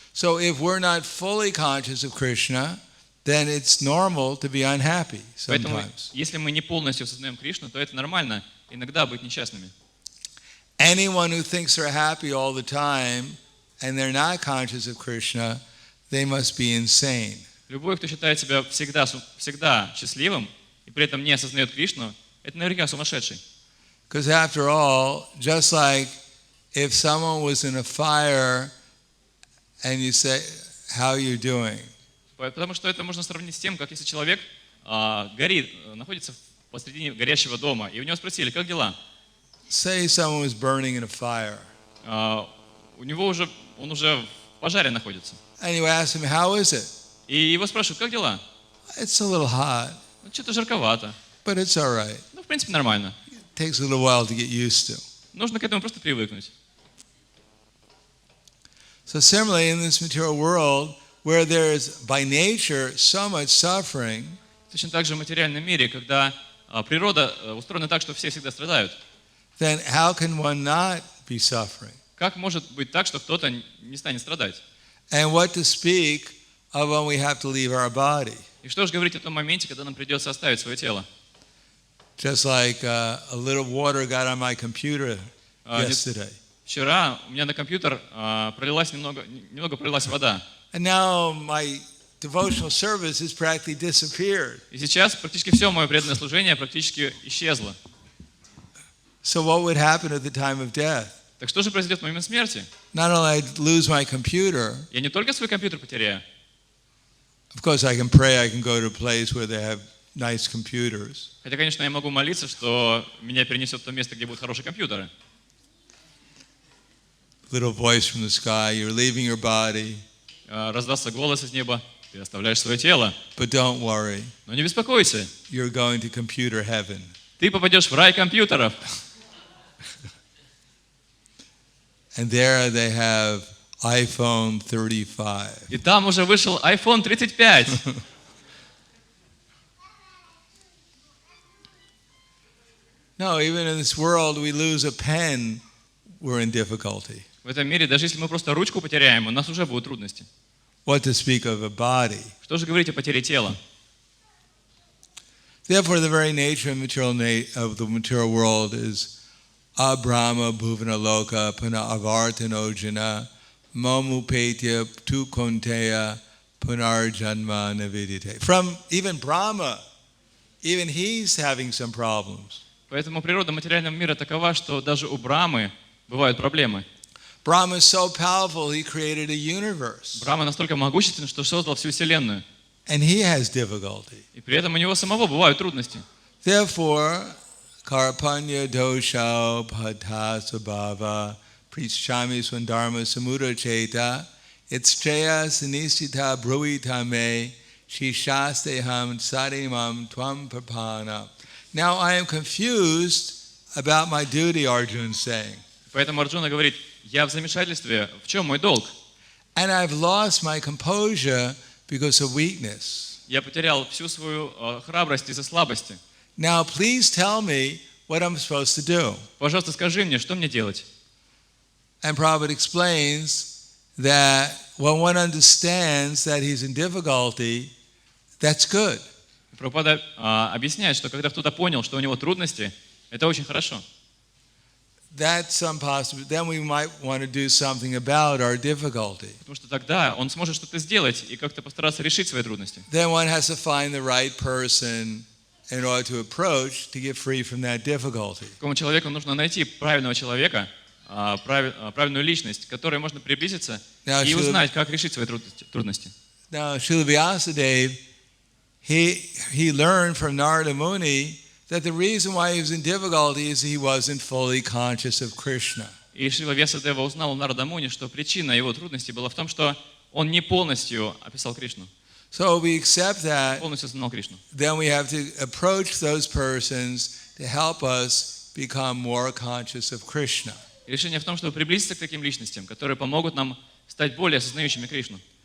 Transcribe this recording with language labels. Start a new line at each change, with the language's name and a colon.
English: So if we're not fully conscious of Krishna, then it's normal to be unhappy
Russian: Поэтому,
English: sometimes.
Russian: если мы не полностью осознаем Кришну, то это нормально иногда быть несчастными.
English: Anyone who thinks they're happy all the time and they're not conscious of Krishna, they must be insane.
Russian: Любой, кто считает себя всегда счастливым и при этом не осознает Кришну, это наверняка сумасшедший.
English: Because after all, just like if someone was in a fire and you say, how are you doing?
Russian: Потому что это можно сравнить с тем, как если человек горит, находится посредине горящего дома, и у него спросили, как дела?
English: Say someone was burning in a fire.
Russian: Он уже в пожаре находится.
English: And you ask him, how is it?
Russian: И его спрашивают, как дела?
English: It's a little hot,
Russian: Ну, что-то жарковато.
English: but it's all right.
Russian: Ну, в принципе, нормально.
English: It takes a little while to get used to.
Russian: Нужно к этому просто привыкнуть.
English: So similarly, in this material world, where there is by nature so much suffering,
Russian: Точно так же в материальном мире, когда природа устроена так, что все всегда страдают.
English: then how can one not be suffering?
Russian: Как может быть так, что кто-то не станет страдать?
English: And what to speak of when we have to leave our body?
Russian: И что же говорить о том моменте, когда нам придется оставить свое тело?
English: Just like a little water got on my computer yesterday.
Russian: Вчера у меня на компьютер немного пролилась вода.
English: And now my devotional service has practically disappeared.
Russian: И сейчас практически все мое преданное служение практически исчезло.
English: So what would happen at the time of death?
Russian: Так что же произойдет в момент смерти?
English: Not only I'd lose my computer,
Russian: Я не только свой компьютер потеряю.
English: of course I can pray, I can go to a place where they have nice computers.
Russian: Хотя, конечно, я могу молиться, что меня перенесет в то место, где будут хорошие компьютеры.
English: Little voice from the sky, you're leaving your body,
Russian: Раздастся голос из неба, ты оставляешь свое тело.
English: but don't worry,
Russian: Но не беспокойся,
English: you're going to computer heaven.
Russian: ты попадешь в рай компьютеров.
English: And there they have iPhone 35.
Russian: И там уже вышел iPhone 35.
English: No, even in this world we lose a pen, we're in difficulty.
Russian: В этом мире, даже если мы просто ручку потеряем, у нас уже будут трудности.
English: What to speak of a body?
Russian: Что же говорить о потере тела?
English: Therefore, the very nature of the material world is
Sanskrit: abrahma bhuvana loka puna avartanojana mamupetya tu konteya punarjanma navidite.
English: From even Brahma, even he's having some problems.
Russian: Поэтому природа материального мира такова, что даже у Брамы бывают проблемы.
English: Brahma is so powerful, he created a universe.
Russian: Брахма настолько могуществен, что создал всю Вселенную.
English: And he has difficulty.
Russian: И при этом у него самого бывают трудности.
English: Therefore,
Sanskrit: karpanya dosha bhata sabhava prichami swandharma samudra cheta itstreya sinisita bruita me shishasteham sadimam tvam papana.
English: Now I am confused about my duty, Arjuna is saying.
Russian: Поэтому Арджуна говорит, я в замешательстве, в чем мой долг?
English: And I've lost my composure because of weakness.
Russian: Я потерял всю свою храбрость из-за слабости.
English: Now please tell me what I'm supposed to do.
Russian: Пожалуйста, скажи мне, что мне делать?
English: And Prabhupada explains that when one understands that he's in difficulty, that's good.
Russian: Прабхупада объясняет, что когда кто-то понял, что у него трудности, это очень хорошо.
English: That's some possibility. Then we might want to do something about our difficulty.
Russian: Потому что тогда он сможет что-то сделать и как-то постараться решить свои трудности.
English: Then one has to find the right person in order to approach to get free from that difficulty.
Russian: Такому человеку нужно найти правильного человека, правильную личность, к которой можно приблизиться Да, и Шила- узнать, как решить свои трудности.
English: Now, Srila Vyasadeva, he learned from Narada Muni that the reason why he was in difficulty is he wasn't fully conscious of Krishna.
Russian: И Шрила Вьясадева узнал у Нарада-Муни, что причина его трудностей была в том, что он не полностью описал Кришну,
English: So we accept that,
Russian: полностью осознал Кришну.
English: then we have to approach those persons to help us become more conscious of Krishna.
Russian: И решение в том, чтобы приблизиться к таким личностям, которые помогут нам стать более осознающими Кришну.